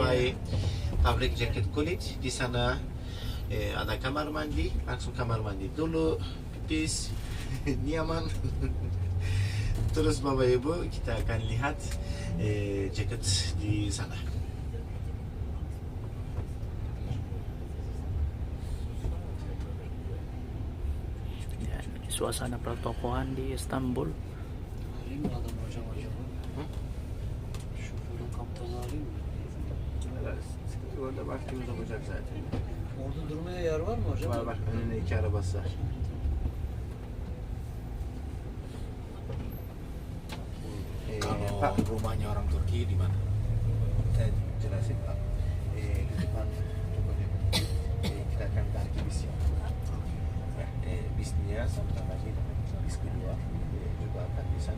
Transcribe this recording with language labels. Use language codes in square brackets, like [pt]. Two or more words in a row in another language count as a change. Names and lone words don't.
[id] sampai pabrik jaket kulit. Di sana ada kamar mandi, langsung kamar mandi dulu, pipis, nyaman. Terus Bapak Ibu kita akan lihat jaket di sana. Ya, suasana pertokoan di Istanbul. [tr] Alayım mı adam hocam acaba? Şoförün kaptanı alayım mı? Orada vaktimiz olacak zaten. Orada durmaya yer var mı hocam? Var bak, önünde 2 arabası var. [id] Pak, rumahnya orang Turki di mana? Saya jelasin Pak. Di depan toko deh. Kita akan ganti bis ya. Bisnya sebentar lagi bis kedua juga akan di sana.